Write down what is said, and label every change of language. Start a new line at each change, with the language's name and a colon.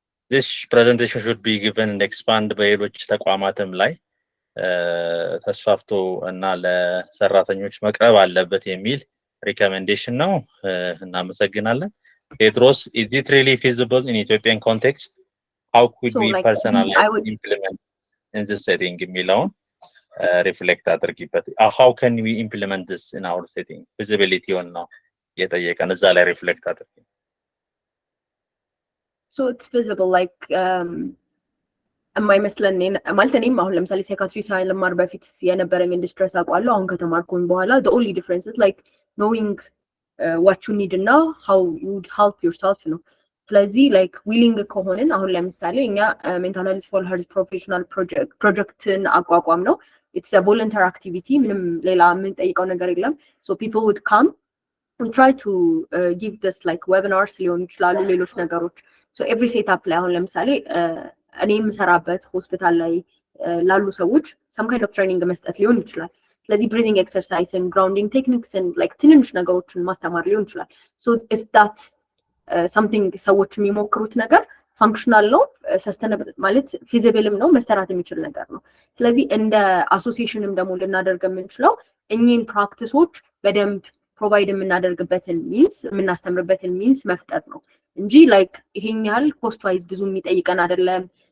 English: this presentation should be given and expand
Amharic: በሌሎች ተቋማትም ላይ ተስፋፍቶ እና ለሰራተኞች መቅረብ አለበት የሚል ሪኮሜንዴሽን ነው። እናመሰግናለን።
English: ፔትሮስ, is it really feasible in Ethiopian context? How could we personalize implement in this setting
Amharic: የሚለውን
English: reflect
Amharic: አድርጊበት.
English: How can we implement this in our setting?
Amharic: Feasibility on ነው የጠየቀን እዛ ላይ reflect አድርጊ።
English: So it's feasible like
Amharic: የማይመስለን ማለት እኔም አሁን ለምሳሌ ሳይካትሪ ሳይለማር በፊት የነበረኝ ዲስትረስ አውቃለሁ። አሁን ከተማርኩኝ በኋላ
English: the only difference is like knowing what you need እና how you would help yourself ነው። ስለዚህ like willing ከሆነን አሁን ለምሳሌ እኛ mental health for health professional projectን አቋቋም ነው። it's a voluntary activity
Amharic: ምንም ሌላ ምን ጠይቀው ነገር የለም።
English: so people would come, we try to give this like webinars
Amharic: ሊሆን ይችላሉ ሌሎች ነገሮች።
English: so every setup ላይ አሁን ለምሳሌ
Amharic: እኔ የምሰራበት ሆስፒታል ላይ ላሉ ሰዎች
English: some kind of training
Amharic: መስጠት ሊሆን ይችላል። ስለዚህ
English: breathing exercise and grounding techniques
Amharic: and like ትንንሽ ነገሮችን ማስተማር ሊሆን ይችላል።
English: so if that's
Amharic: something ሰዎች የሚሞክሩት ነገር functional ነው sustainable ማለት feasible ነው መሰራት የሚችል ነገር ነው ስለዚህ እንደ አሶሲዬሽንም ደግሞ ልናደርግ የምንችለው እኚህን ፕራክቲሶች በደንብ ፕሮቫይድ የምናደርግበትን ሚንስ የምናስተምርበትን ሚንስ መፍጠር ነው እንጂ ላይክ ይሄን ያህል ኮስት ዋይዝ ብዙ የሚጠይቀን አይደለም